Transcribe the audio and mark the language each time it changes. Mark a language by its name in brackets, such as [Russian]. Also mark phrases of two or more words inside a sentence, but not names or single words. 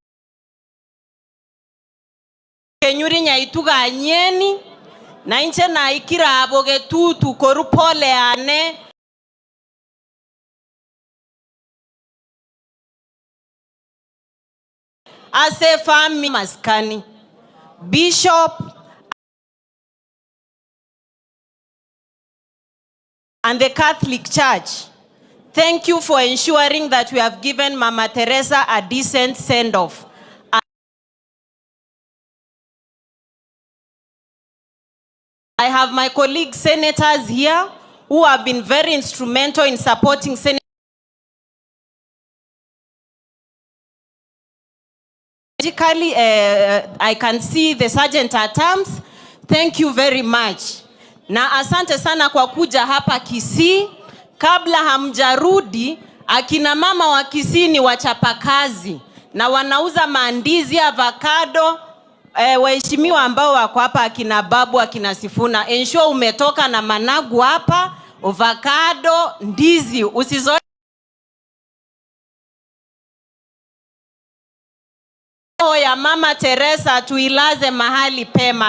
[Gusii] kenyuri nyaituga nyeni na inche na ikira aboge tutu korupole ane ase family maskani [English] Bishop and the Catholic Church. Thank you for ensuring that we have given Mama Teresa a decent send-off. I have my colleague senators here who have been very instrumental in supporting Senator. I can see the sergeant at arms. Thank you very much. [Swahili] Na asante sana kwa kuja hapa Kisii. Kabla hamjarudi, akina mama wa Kisii ni wachapakazi na wanauza mandizi, avocado. Waheshimiwa ambao wako hapa, akina Babu, akina Sifuna, ensure umetoka na managu hapa, avocado, ndizi, usizoe ya Mama Teresa, tuilaze mahali pema.